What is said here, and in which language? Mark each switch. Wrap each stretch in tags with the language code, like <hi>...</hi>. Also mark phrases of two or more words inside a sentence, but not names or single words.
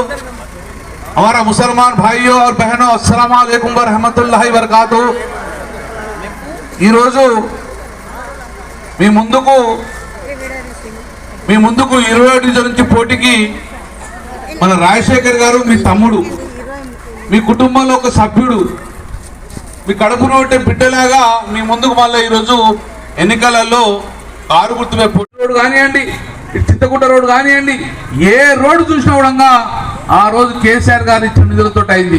<hi>हमारा मुसलमान भाइयों और बहनों</hi> <ar>السلام عليكم و رحمة الله و بركاته.</ar> <te>ఈ రోజు మీ ముందుకు 20 డివిజన్ నుంచి పోటీకి మన రాజశేఖర్ గారు మీ తమ్ముడు, మీ కుటుంబంలో ఒక సభ్యుడు, మీ కడుపున ఉంటే బిడ్డలాగా మీ ముందుకు మళ్ళీ ఈరోజు ఎన్నికలలో కారు గుర్తుపై రోడ్డు కానివ్వండి, చింతకుంట రోడ్డు కానివ్వండి, ఏ రోడ్డు చూసినా కూడా ఆ రోజు కేసీఆర్ గారు ఇచ్చిన నిధులతో అయింది.</te>